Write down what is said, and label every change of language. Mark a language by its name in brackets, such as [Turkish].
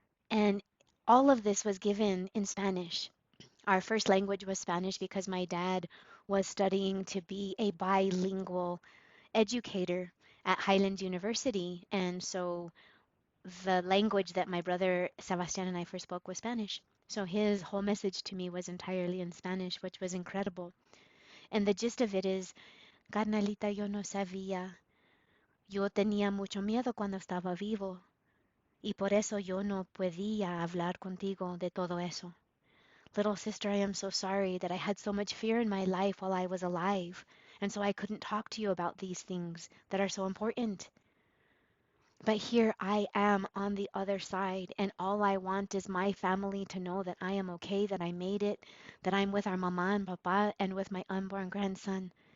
[English] And all of this was given in Spanish. Our first language was Spanish because my dad was studying to be a bilingual educator at Highland University. And so the language that my brother Sebastian and I first spoke was Spanish. So his whole message to me was entirely in Spanish, which was incredible. And the gist of it is, carnalita, [Spanish] yo no sabía. Yo tenía mucho miedo cuando estaba vivo. Y por eso yo no podía hablar contigo de todo eso. [English] Little sister, I am so sorry that I had so much fear in my life while I was alive, and so I couldn't talk to you about these things that are so important. But here I am on the other side, and all I want is my family to know that I am okay, that I made it, that I'm with our mama and papa and with my unborn grandson.